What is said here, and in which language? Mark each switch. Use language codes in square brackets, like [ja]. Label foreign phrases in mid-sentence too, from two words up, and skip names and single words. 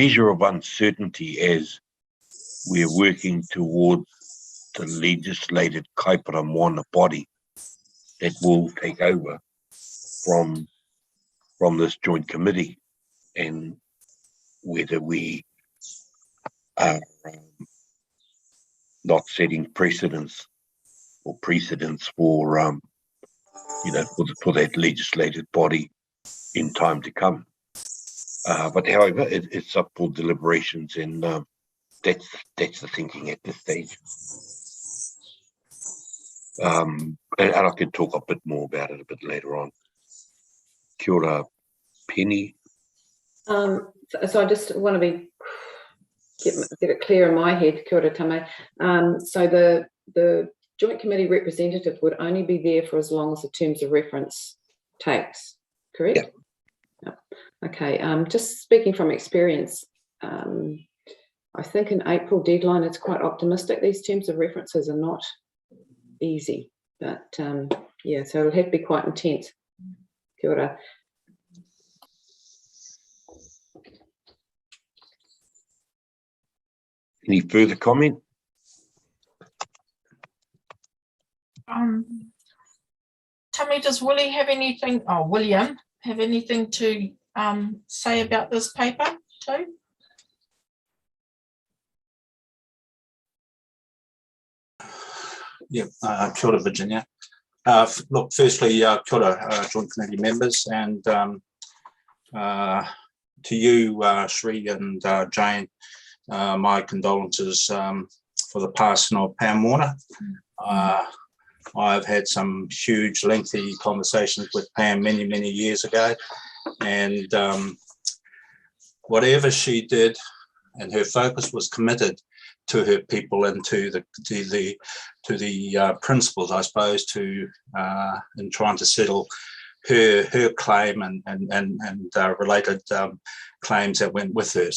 [en] measure of uncertainty as we're working towards the legislated Kaipara Moana body that will take over from this Joint Committee, and whether we are not setting precedents for for that legislated body in time to come. But however, it's up for deliberations, and that's the thinking at this stage. And I can talk a bit more about it a bit later on. [mi] Kia ora, [en] Penny. So I just want to get it clear in my head, [mi] kia ora tame. [en] So the Joint Committee representative would only be there for as long as the terms of reference takes, correct? Yeah. Okay, just speaking from experience, I think an April deadline is quite optimistic. These terms of references are not easy, but yeah, so it'll have to be quite intense. [mi] Kia ora. [en] Any further comment? Tammy, does William have anything to say about this paper too? Yeah, [mi] kia ora, [en] Virginia. Look, firstly, [mi] kia ora, [en] Joint Committee members, and to you, Sri and Jane, my condolences for the passing of Pam Moana. I've had some huge, lengthy conversations with Pam many years ago, and whatever she did, and her focus was committed to her people and to the principles, I suppose, to in trying to settle her claim and related claims that went with her.